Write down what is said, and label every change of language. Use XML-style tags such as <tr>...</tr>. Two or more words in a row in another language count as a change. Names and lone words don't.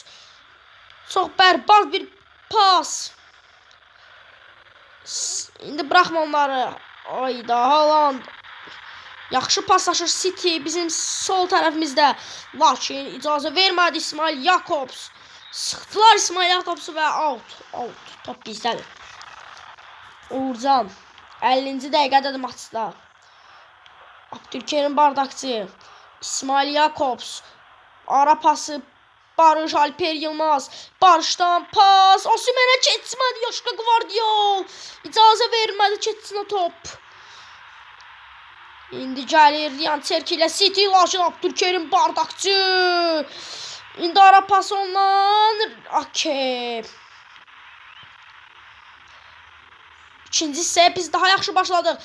<az>Çox bərbad bir pas. İndi bırakma onları. Ayda Haaland. Yaxşı paslaşır City bizim sol tərəfimizdə. Lakin icazə vermədi İsmail Jakobs. Sıxdılar İsmail Jakobs'u və out. Top bizdədir. Uğurcan. 50-ci dəqiqədədir maçda. Abdülkerim bardakçı. İsmail Jakobs. Ara pası Barış Alper Yılmaz. Barışdan pas. Osimhen'e keçmədi. Yoşka Gvardiol. İcazə vermədi keçsinə top. İndi gəlir Ryan Cherki ilə City. Lakin Abdülkerim Bardakçı. İndi ara pas ondan. Okey. İkinci hissəyə biz daha yaxşı başladıq.</az>